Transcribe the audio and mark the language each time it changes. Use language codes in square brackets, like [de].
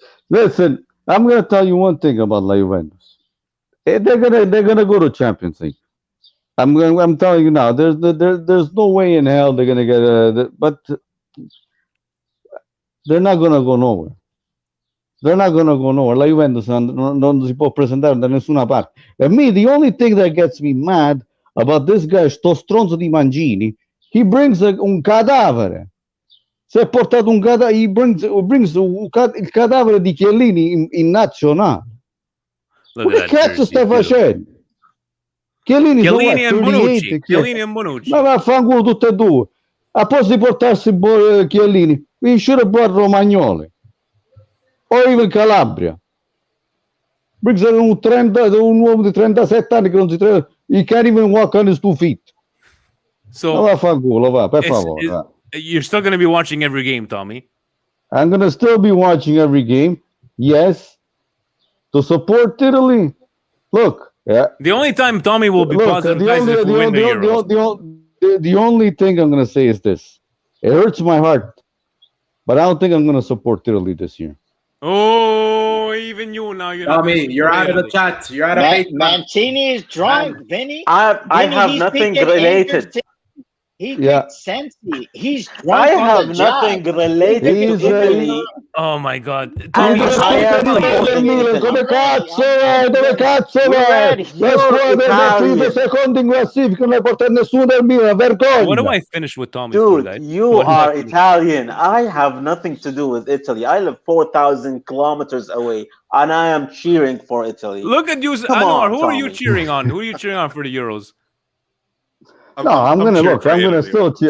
[en] Listen, I'm gonna tell you one thing about Juventus. They're gonna go to Champions League. I'm telling you now. There's no way in hell they're gonna get but they're not gonna go nowhere. They're not gonna go nowhere. [it] La Juventus non si può presentare da nessuna parte. [en] And me, the only thing that gets me mad about this guy, [it] sto stronzo di Mangini, [en] he brings [it] un cadavere. Si è portato un cadavere. [en] He brings [it] il cadavere di Chiellini in nazionale. Ma che cazzo stai facendo? Chiellini e Bonucci. Chiellini e Bonucci. Ma vaffanculo tutte e due. A posto di portarsi Chiellini, [en] we should have brought Romagnoli. Or even Calabria. Brings [it] un uomo di 37 anni che non si trova. [en] He can't even walk on his 2 feet. So [it] vaffanculo, va, per favore. [en] You're still going to be watching every game, Tommy. I'm going to still be watching every game. Yes. To support Italy. Look. Yeah. The only time Tommy will be positive is if we win the Euros. The only thing I'm going to say is this. It hurts my heart. But I don't think I'm going to support Italy this year. Oh, even you now. Tommy, you're out of the chat. You're out of Mancini is drunk, Vinny. I have nothing related. He gets Sensi. He's drunk. I have nothing related to Italy. Oh my God! [it] Come cazzo vai? La squadra è finita secondo in classifica, non hai portato nessuno del Milan, vergogna. [en] What do I finish with Tommy? Dude, you are Italian. I have nothing to do with Italy. I live 4,000 kilometers away, and I am cheering for Italy. Look at you, Anwar. Who are you cheering on? Who are you cheering on for the Euros? I'm gonna still cheer.